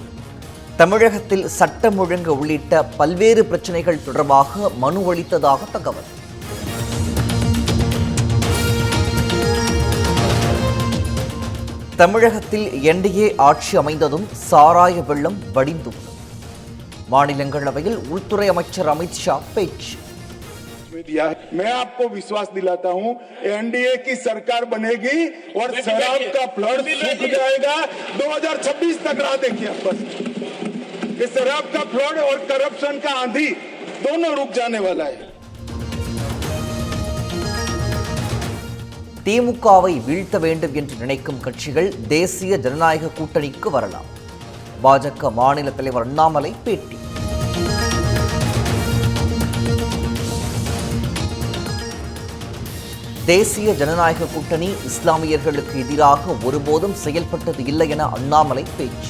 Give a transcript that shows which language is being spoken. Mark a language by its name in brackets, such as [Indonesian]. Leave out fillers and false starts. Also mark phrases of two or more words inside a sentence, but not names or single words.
[Tamil] தமிழகத்தில் சட்டம் ஒழுங்கு உள்ளிட்ட பல்வேறு பிரச்சினைகள் தொடர்பாக மனு அளித்ததாக தகவல். தமிழகத்தில் என்டிஏ ஆட்சி அமைந்ததும் சாராய வெள்ளம் வடிந்துள்ளது. மாநிலங்களவையில் உள்துறை அமைச்சர் அமித்ஷா பேச்சு. [Hindi] मैं आपको विश्वास दिलाता हूं एनडीए की सरकार बनेगी और शराब का फ्लड सूख जाएगा। 2026 तक राह देखिए बस। ये शराब का फ्लड और करप्शन का आंधी दोनों रुक जाने वाला है. [Tamil] திமுகவை வீழ்த்த வேண்டும் என்று நினைக்கும் கட்சிகள் தேசிய ஜனநாயக கூட்டணிக்கு வரலாம். பாஜக மாநில தலைவர் அண்ணாமலை பேட்டி. தேசிய ஜனநாயக கூட்டணி இஸ்லாமியர்களுக்கு எதிராக ஒருபோதும் செயல்பட்டது இல்லை என அண்ணாமலை பேச்சு.